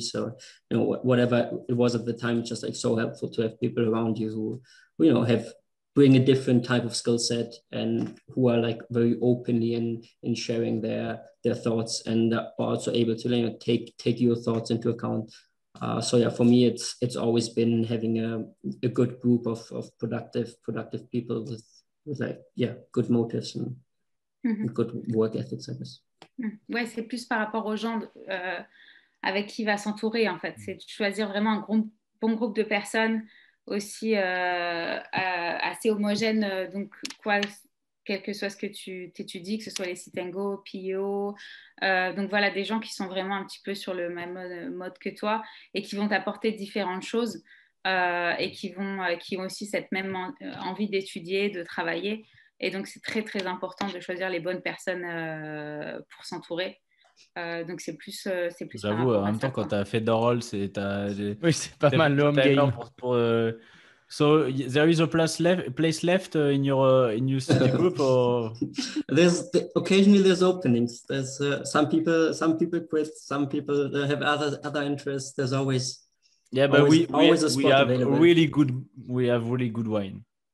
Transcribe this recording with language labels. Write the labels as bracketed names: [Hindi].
[English] So, you know, whatever it was at the time, it's just like so helpful to have people around you who you know, bring a different type of skill set and who are like very openly in sharing their thoughts, and are also able to, you know, take your thoughts into account. So yeah, for me, it's always been having a good group of productive people with like, yeah, good motives and good work ethics, I guess. [French] Ouais, c'est plus par rapport aux gens avec qui il va s'entourer, en fait. C'est de choisir vraiment un bon groupe de personnes aussi assez homogènes. Donc, quel que soit ce que tu t'étudies, que ce soit les Sit and Go, PIO. Donc, voilà, des gens qui sont vraiment un petit peu sur le même mode que toi et qui vont t'apporter différentes choses et qui ont aussi cette même envie d'étudier, de travailler. Et donc, c'est très, très important de choisir les bonnes personnes pour s'entourer. Donc, c'est plus. J'avoue, en même temps, quand tu as fait Dorol, oui, c'est pas mal le home game. [English] So there is a place left in your study group, or occasionally there's openings. There's some people quit, some people have other interests. There's always but we have available. really good wine.